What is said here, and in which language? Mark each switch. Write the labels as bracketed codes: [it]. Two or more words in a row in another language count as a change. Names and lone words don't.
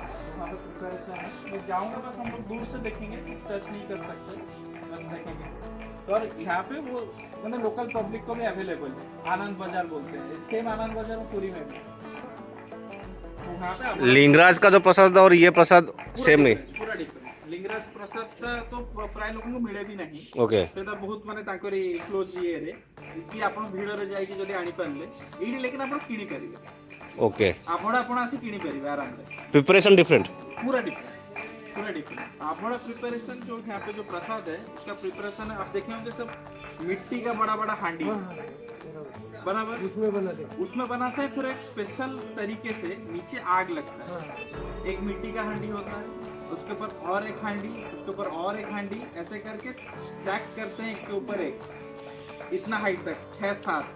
[hi] तो वहाँ पे प्रिपरेशन है, मैं जाऊँगा बस हम लोग दूर से देखेंगे, टच नहीं कर सकते, बस देखेंगे। और यहाँ पे वो मतलब [en] local public [hi] को भी अवेलेबल है, आनंद बाजार बोलते हैं, सेम आनंद बाजार पूरी में भी। तो वहाँ पे लिंगराज का जो प्रसाद और ये प्रसाद सेम नहीं? पूरा डिफरेंट। लिंगराज प्रसाद तो प्राय लोगों मिले भी नहीं। ओके, [or] ସେଟା ବହୁତ ମାନେ ତାଙ୍କରି [en] close area [or] କି ଆପଣ ଭିଡ଼ରେ ଯାଇକି ଯଦି ଆଣିପାରିଲେ ଏଇଠି, लेकिन ଆପଣ କିଣି ପାରିବେ। [hi] ओके। [or] ଆଭଡ଼ା ଆପଣ ଆସି କିଣି ପାରିବେ [hi] आराम से। [en] preparation different? [hi] पूरा डिफरेंट, पूरा डिफरेंट। आभड़ा प्रिपरेशन जो यहाँ पे जो प्रसाद है उसका प्रिपरेशन है, आप देखे होंगे सब मिट्टी का बड़ा बड़ा हांडी बराबर उसमें बनाते हैं, पूरा एक स्पेशल तरीके से नीचे आग लगता है, एक मिट्टी का हांडी होता है, उसके ऊपर और एक हांडी, उसके ऊपर और एक हांडी, ऐसे करके स्टैक करते हैं एक के ऊपर एक, इतना हाइट तक 6-7।